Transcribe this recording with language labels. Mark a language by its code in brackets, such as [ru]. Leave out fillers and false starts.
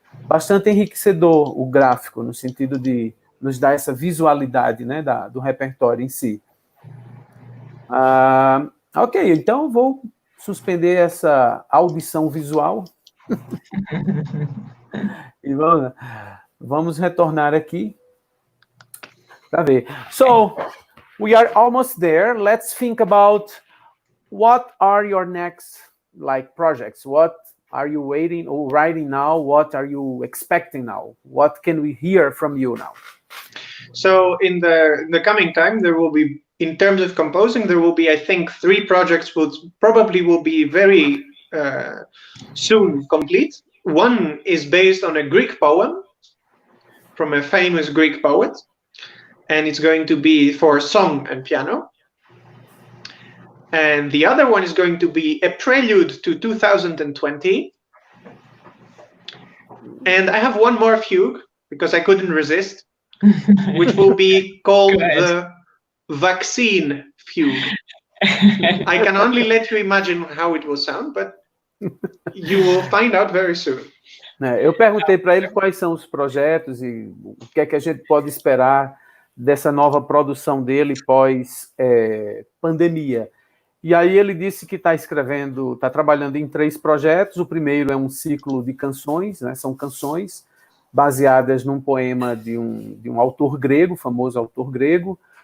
[pt] Bastante enriquecedor o gráfico, no sentido de nos dar essa visualidade, né, do repertório em si. Ok, então vou suspender essa audição visual. E vamos lá. Vamos retornar aqui para ver. [en] So, we are almost there. Let's think about what are your next projects? What are you waiting or writing now? What are you expecting now? What can we hear from you now? So in the coming time, there will be, in terms of composing, there will be, I think, 3 projects will be very soon complete. One is based on a Greek poem from a famous Greek poet, and it's going to be for song and piano. And the other one is going to be a prelude to 2020. And I have one more fugue, because I couldn't resist, which will be called the vaccine fugue. I can only let you imagine how it will sound, but you will find out very soon. [pt] Eu perguntei para ele quais são os projetos e o que é que a gente pode esperar dessa nova produção dele pós-pandemia. E aí ele disse que está trabalhando em 3 projetos. O primeiro é um ciclo de canções, né? São canções baseadas num poema de um autor grego, famoso autor grego.